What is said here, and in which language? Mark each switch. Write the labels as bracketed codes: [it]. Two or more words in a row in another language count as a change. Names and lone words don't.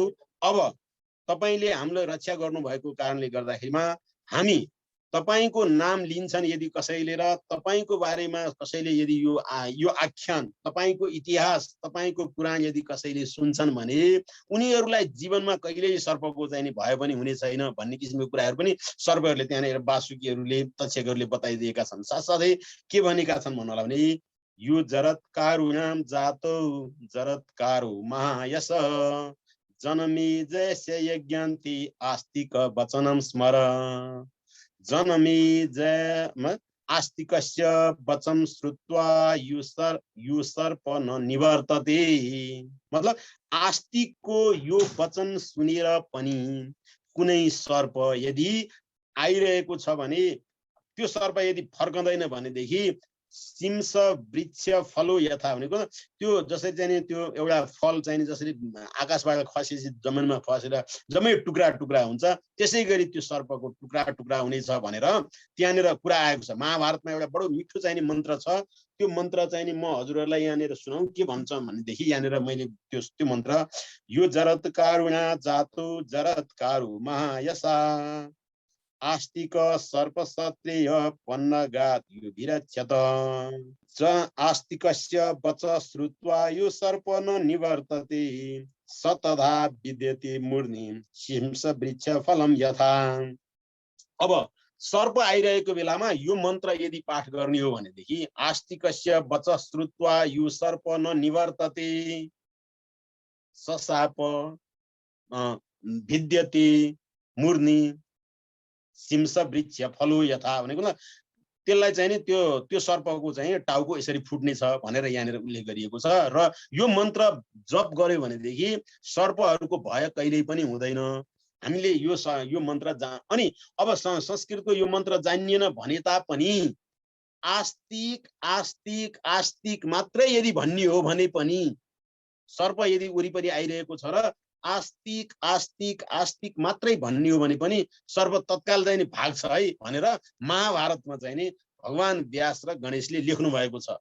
[ne] अब तपाईले हामीलाई रक्षा गर्नुभएको कारणले गर्दाखेरिमा हामी तपाईको नाम लिन्छन् यदि कसैले र तपाईको बारेमा कसैले यदि यो आख्यान, तपाईको इतिहास, तपाईको पुराण यदि कसैले सुन्छन् भने उनीहरूलाई जीवनमा कहिल्यै सर्पको चाहिँ नि भय पनि हुने छैन भन्ने किसिमको कुराहरू पनि सर्पहरूले त्यहाँनिर वासुकीहरूले, तक्षकहरूले बताइदिएका छन्। साथसाथै के भनेका छन् भन्नु होला भने, [sa] यो जरत्कारुणाम जातो जरत्कारो महायश जनमेजयस्य यज्ञन्ति आस्तिक वचनं स्मर। जनमेजय आस्तिकस्य वचन श्रुत्वा यो सर्प न निवर्तते। [ne] मतलब आस्तिकको यो वचन सुनेर पनि कुनै सर्प यदि आइरहेको छ भने त्यो सर्प यदि फर्कँदैन भनेदेखि [sa] सिंस वृक्ष फलो यथा [ne] भनेको त्यो जसरी चाहिँ त्यो एउटा फल चाहिँ जसरी आकाशबाट खसेपछि जमिनमा खसेर जम्मै टुक्रा टुक्रा हुन्छ, त्यसै गरी त्यो सर्पको टुक्रा टुक्रा हुनेछ भनेर त्यहाँनिर कुरा आएको छ। महाभारतमा एउटा बडो मिठो चाहिँ मन्त्र छ। त्यो मन्त्र चाहिँ म हजुरहरूलाई यहाँनिर सुनाउँ। के भन्छ भनेदेखि यहाँनिर मैले त्यो मन्त्र, [sa] यो जरत्कारुणा जातो जरत्कारु महायशा आस्तिक सर्पसत्रेय पन्नगात यो विरक्षत च आस्तिकस्य वच श्रुत्वा यो सर्प न निवर्तते सतधा विद्यते मूर्धनि सिंस वृक्ष फलम यथा। [ne] अब सर्प आइरहेको बेलामा यो मन्त्र यदि पाठ गर्ने हो भनेदेखि [sa] आस्तिकस्य वच श्रुत्वा यो सर्प न निवर्तते ससाप विद्यते मूर्धनि सिंस वृक्ष फलो यथा [ne] भनेको त्यसलाई चाहिँ नि त्यो सर्पको चाहिँ टाउको यसरी फुट्ने छ भनेर यहाँनिर उल्लेख गरिएको छ। र यो मन्त्र जप गर्यो भनेदेखि सर्पहरूको भय कहिल्यै पनि हुँदैन। हामीले यो मन्त्र अनि अब संस्कृतको यो मन्त्र जानिएन भने तापनि आस्तिक आस्तिक आस्तिक मात्रै यदि भन्ने हो भने पनि, सर्प यदि वरिपरि आइरहेको छ र आस्तिक आस्तिक आस्तिक मात्रै भन्ने हो भने पनि सर्प तत्काल चाहिँ नि भाग्छ है भनेर महाभारतमा चाहिँ नि भगवान व्यास र गणेशले लेख्नु भएको छ।